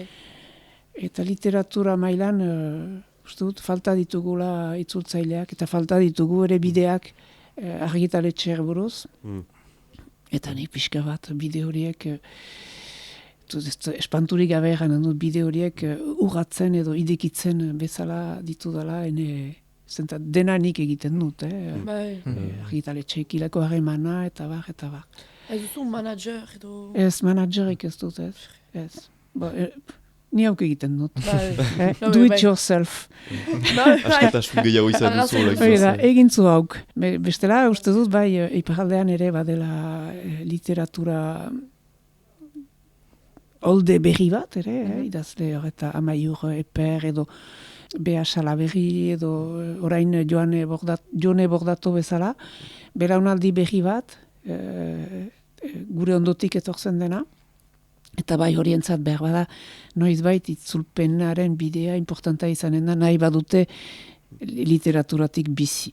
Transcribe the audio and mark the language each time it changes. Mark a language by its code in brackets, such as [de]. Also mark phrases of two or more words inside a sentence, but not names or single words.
[eu] eta literatura mailan uste dut falta ditugula itzultzaileak, eta falta ditugu ere bideak argitaletxeak buruz, eta nik pixka bat bide horiek espanturik gabe egan dut bide horiek urratzen edo idekitzen bezala ditudala, zenta dena nik egiten dut, Bai. argitaletxeekilako harremana, eta bar. Ez duzu manager edo... Ez, managerik ez dut, ez. Ni hauk egiten dut. Bai. [en] Do it yourself. [eu] Askatasun gehiago izan duzu. Hori da, egin zu hauk. Bestela, uste dut, bai, iparaldean ere badela literatura olde berri bat, ere, idazle horreta Amaiur Eper edo Bea Salaberri edo orain Jone Bordato bezala, belaunaldi berri bat, gure ondotik etortzen dena, eta bai horientzat behar bada, noizbait itzulpenaren bidea importanta izanen da, nahi badute literaturatik bizi.